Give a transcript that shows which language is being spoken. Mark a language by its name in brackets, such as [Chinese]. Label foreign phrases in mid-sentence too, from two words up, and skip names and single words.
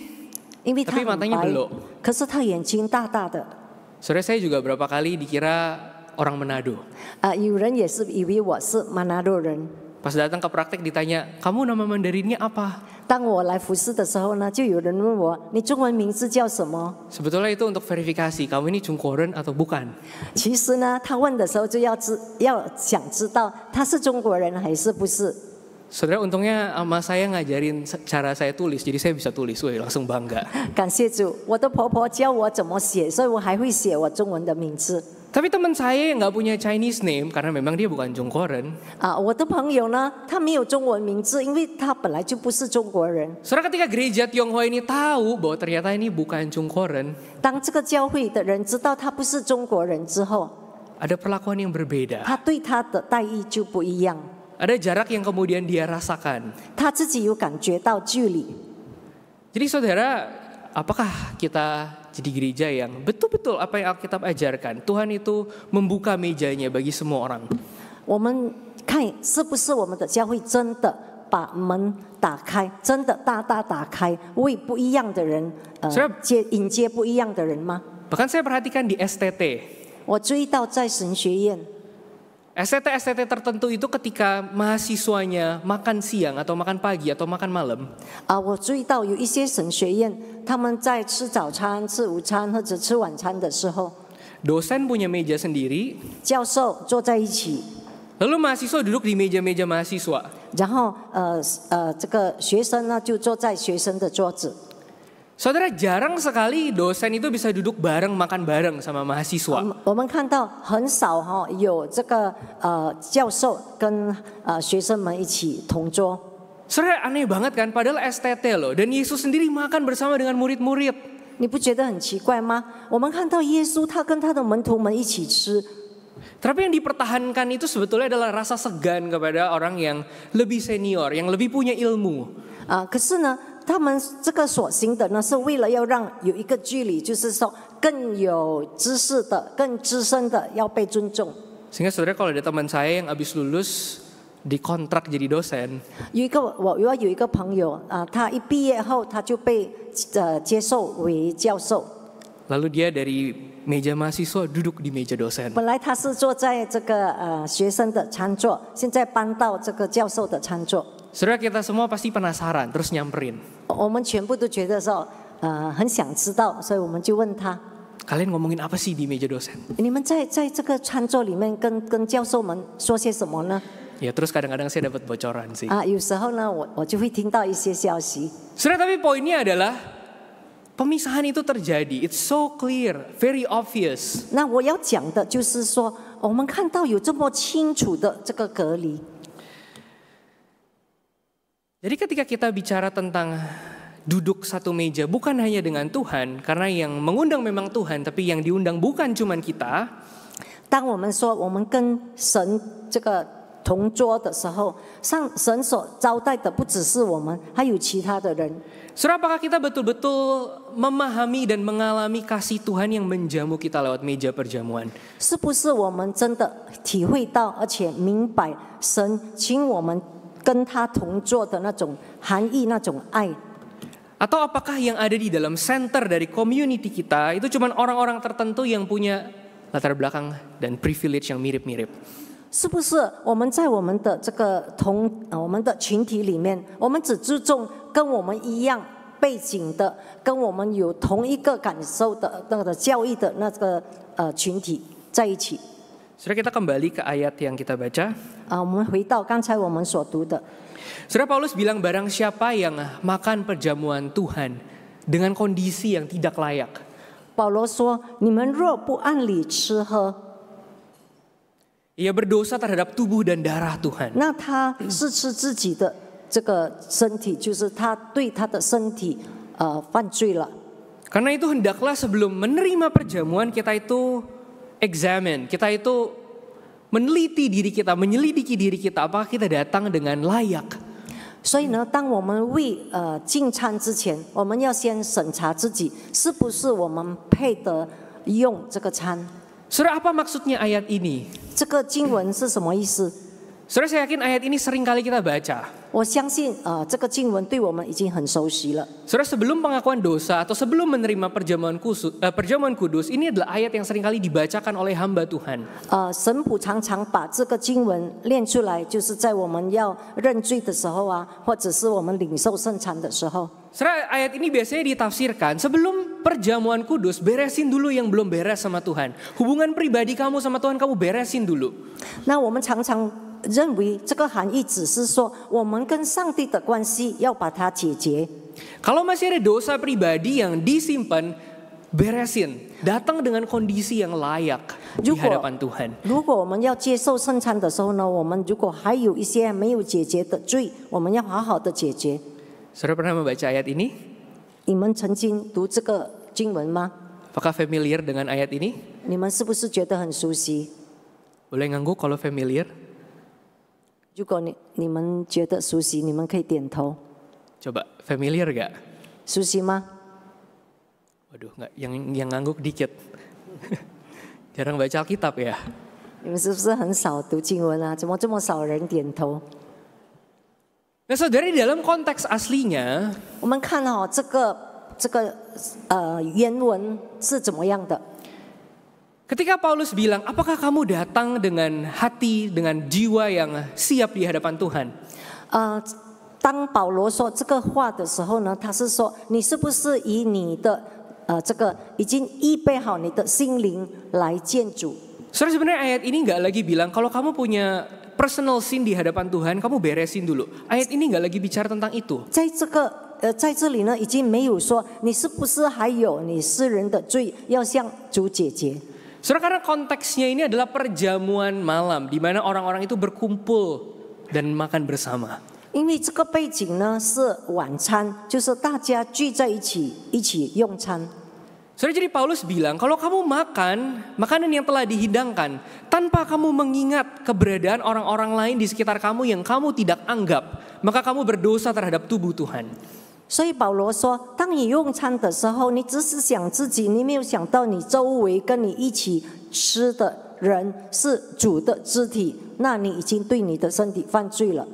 [Chinese] 因为他 [Indonesian] tapi [Chinese] 很 [Indonesian] matanya [Chinese] 白 [Indonesian] belok. [Chinese] 可是他眼睛大大的。 [Indonesian] Saudara, saya juga berapa kali dikira orang Manado. [Chinese] 有人也是以为我是马纳洛人。 [Indonesian] Pas datang ke praktek ditanya, kamu nama Mandarinnya apa? [Chinese] 当我来服侍的时候呢，就有人问我，你中文名字叫什么？ [Indonesian] Sebetulnya itu untuk verifikasi, kamu ini Chungkoren atau bukan? [Chinese] 其实呢，他问的时候就要想知道他是中国人还是不是。 [Indonesian] Saudara, untungnya ama saya ngajarin cara saya tulis, jadi saya bisa tulis, woi langsung bangga. [Chinese] 感谢主，我的婆婆教我怎么写，所以我还会写我中文的名字。 [Indonesian] Tapi teman saya yang nggak punya [English] Chinese name, [Indonesian] karena memang dia bukan Chungkoren. [Chinese] 我的朋友呢，他没有中文名字，因为他本来就不是中国人。 [Indonesian] Saudara, ketika gereja Tionghoa ini tahu bahwa ternyata ini bukan Chungkoren, [Chinese] 当这个教会的人知道他不是中国人之后， [Indonesian] ada perlakuan yang berbeda. [Chinese] 他对他的待遇就不一样， [Indonesian] Ada jarak yang kemudian dia rasakan. [Chinese] 他自己有感觉到距离。 [Indonesian] Jadi saudara, apakah kita jadi gereja yang betul-betul apa yang Alkitab ajarkan? Tuhan itu membuka mejanya bagi semua orang. [Chinese] 我们看是不是我们的教会真的把门打开，真的大大打开，为不一样的人迎接不一样的人吗？ [Indonesian] Bahkan saya perhatikan di STT. [Chinese] 我注意到在神学院。 [Indonesian] STT tertentu itu ketika mahasiswanya makan siang atau makan pagi atau makan malam. [Chinese] 我注意到有一些神学院，他们在吃早餐、吃午餐或者吃晚餐的时候， [Indonesian] Dosen punya meja sendiri. [Chinese] 教授坐在一起， [Indonesian] Lalu mahasiswa duduk di meja-meja mahasiswa. [Chinese] 然后这个学生呢就坐在学生的桌子。 [Indonesian] Saudara, jarang sekali dosen itu bisa duduk bareng makan bareng sama mahasiswa. [Chinese] 我们看到很少有这个教授跟学生们一起同桌。 [Indonesian] Saudara, aneh banget kan? Padahal STT loh. Dan Yesus sendiri makan bersama dengan murid-murid. [Chinese] 你不觉得很奇怪吗？我们看到耶稣他跟他的门徒们一起吃。 [Indonesian] Tapi yang dipertahankan itu sebetulnya adalah rasa segan kepada orang yang lebih senior, yang lebih punya ilmu. [Chinese] 可是呢，他们这个所行的呢，是为了要让有一个距离，就是说更有知识的、更资深的要被尊重。 [Indonesian] Sehingga saudara, kalau ada teman saya yang habis lulus dikontrak jadi dosen, [Chinese] 我有一个朋友他一毕业后他就被接受为教授。 [Indonesian] lalu dia dari meja mahasiswa duduk di meja dosen. [Chinese] 本来他是坐在这个学生的餐桌，现在搬到这个教授的餐桌。 [Indonesian] Saudara, kita semua pasti penasaran, terus nyamperin. [Chinese] 我们全部都觉得说很想知道，所以我们就问他。 [Indonesian] Kalian ngomongin apa sih di meja dosen? [Chinese] 你们在这个餐桌里面跟教授们说些什么呢？ [Indonesian] Ya terus kadang-kadang saya dapat bocoran sih. [Chinese] 有时候呢，我就会听到一些消息。 [Indonesian] Saudara, tapi poinnya adalah pemisahan itu terjadi. [English] It's so clear, very obvious. [Chinese] 那我要讲的就是说，我们看到有这么清楚的这个隔离。 [Indonesian] Jadi ketika kita bicara tentang duduk satu meja bukan hanya dengan Tuhan, karena yang mengundang memang Tuhan, tapi yang diundang bukan cuman kita. [Chinese] 当我们说我们跟神这个同桌的时候，神所招待的不只是我们，还有其他的人。 [Indonesian] Saudara, apakah kita betul-betul memahami dan mengalami kasih Tuhan yang menjamu kita lewat meja perjamuan? [Chinese] 是不是我们真的体会到，而且明白神请我们跟他同坐的那种含义、那种爱？ [Indonesian] Atau apakah yang ada di dalam center dari community kita itu cuma orang-orang tertentu yang punya latar belakang dan privilege yang mirip-mirip? [Chinese] 是不是我们在我们的这个我们的群体里面，我们只注重跟我们一样背景的，跟我们有同一个感受的那个教育的那个群体在一起？ [Indonesian] Saudara, kita kembali ke ayat yang kita baca. [Chinese] 我们回到刚才我们所读的。 [Indonesian] Saudara, Paulus bilang barang siapa yang makan perjamuan Tuhan dengan kondisi yang tidak layak. [Chinese] 保罗说：“你们若不按理吃喝， [Indonesian] ia berdosa terhadap tubuh dan darah Tuhan. [Chinese] 那他是吃自己的这个身体，就是他对他的身体犯罪了。 [Indonesian] Karena itu hendaklah sebelum menerima perjamuan kita itu examine, kita itu meneliti diri kita, menyelidiki diri kita, apakah kita datang dengan layak. [Chinese] 所以呢，当我们为进餐之前，我们要先审查自己是不是我们配得用这个餐。 [Indonesian] Saudara, apa maksudnya ayat ini? [Chinese] 这个经文是什么意思？ [Indonesian] Saudara, saya yakin ayat ini sering kali kita baca. [Chinese] 我相信这个经文对我们已经很熟悉了。 [Indonesian] Saudara, sebelum pengakuan dosa atau sebelum menerima perjamuan kudus, ini adalah ayat yang sering kali dibacakan oleh hamba Tuhan. [Chinese] 神父常常把这个经文念出来，就是在我们要认罪的时候啊，或者是我们领受圣餐的时候。 [Indonesian] Saudara, ayat ini biasanya ditafsirkan sebelum perjamuan kudus, beresin dulu yang belum beres sama Tuhan. Hubungan pribadi kamu sama Tuhan kamu beresin dulu. [Chinese] 那我们常常认为这个含义只是说，我们跟上帝的关系要把它解决。 [Indonesian] Kalau masih ada dosa pribadi yang disimpan, beresin. Datang dengan kondisi yang layak di hadapan Tuhan. [Chinese] 如果我们要接受圣餐的时候呢，我们如果还有一些没有解决的罪，我们要好好的解决。 [Indonesian] Saudara pernah membaca ayat ini? [Chinese] 你们曾经读这个经文吗？ [Indonesian] Apakah familiar dengan ayat ini? [Chinese] 你们是不是觉得很熟悉？ [Indonesian] Boleh ngangguk kalau familiar? [Chinese] 如果你们觉得熟悉，你们可以点头。 [Indonesian] Coba, familiar gak? [Chinese] 熟悉吗？ [Indonesian] Waduh, nggak, yang ngangguk dikit. Jarang baca Alkitab ya. [Chinese] 你们是不是很少读经文啊？怎么这么少人点头？ [Indonesian] Nah, saudara, di dalam konteks aslinya, [Chinese] 我们看这个原文是怎么样的？ [Indonesian] ketika Paulus bilang, apakah kamu datang dengan hati, dengan jiwa yang siap di hadapan Tuhan? [Chinese] 当保罗说这个话的时候呢，他是说你是不是以你的这个已经预备好你的心灵来见主？ [Indonesian] Saudara, sebenarnya ayat ini nggak lagi bilang kalau kamu punya [English] personal sin [Indonesian] di hadapan Tuhan, kamu beresin dulu. Ayat ini nggak lagi bicara tentang itu. [Chinese] 在这里呢，已经没有说你是不是还有你私人的罪要向主解决。 [Indonesian] Saudara, karena konteksnya ini adalah perjamuan malam, di mana orang-orang itu berkumpul dan makan bersama. [Chinese] 因为这个背景呢是晚餐，就是大家聚在一起用餐。 [Indonesian] Saudara, jadi Paulus bilang, kalau kamu makan makanan yang telah dihidangkan tanpa kamu mengingat keberadaan orang-orang lain di sekitar kamu yang kamu tidak anggap, maka kamu berdosa terhadap tubuh Tuhan. [Chinese] 所以保罗说，当你用餐的时候，你只是想自己，你没有想到你周围跟你一起吃的人是主的肢体，那你已经对你的身体犯罪了。